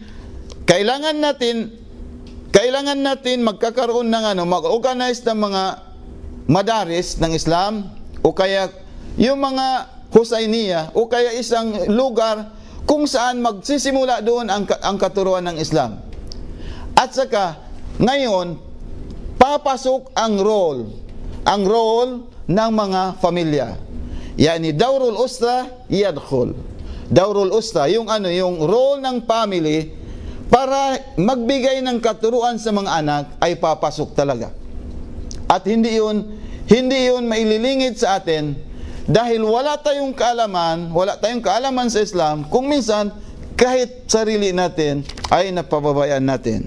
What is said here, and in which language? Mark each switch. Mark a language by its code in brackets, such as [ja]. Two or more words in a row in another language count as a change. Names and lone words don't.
[tl] Kailangan natin magkakaroon ng mag-organize ng mga madaris ng Islam, o kaya yung mga Husainiya, o kaya isang lugar kung saan magsisimula doon ang katuruan ng Islam. At saka, ngayon, papasok ang role ng mga pamilya. [ar] يعني، دور الأسرة يدخل. دور الأسرة, [tl] yung role ng family para magbigay ng katuruan sa mga anak ay papasok talaga. At hindi yun maililingid sa atin dahil wala tayong kaalaman sa Islam, kung minsan kahit sarili natin ay napababayaan natin.